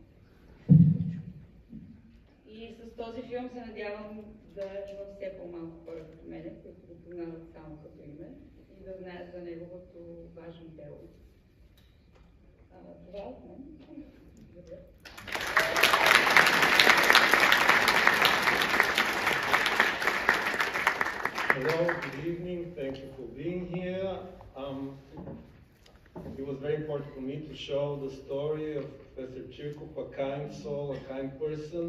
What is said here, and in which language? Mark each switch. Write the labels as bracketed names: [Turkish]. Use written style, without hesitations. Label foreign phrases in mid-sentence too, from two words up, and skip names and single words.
[Bulgarian] И с този филм се надявам да има все по-малко хора като мене, които го познават само като име и да знаят за неговото важно дело. Това от мен. [English] Hello, good evening. Thank you for being here. It was very important for me to show the story of Professor Chirkov, a kind soul, a kind person.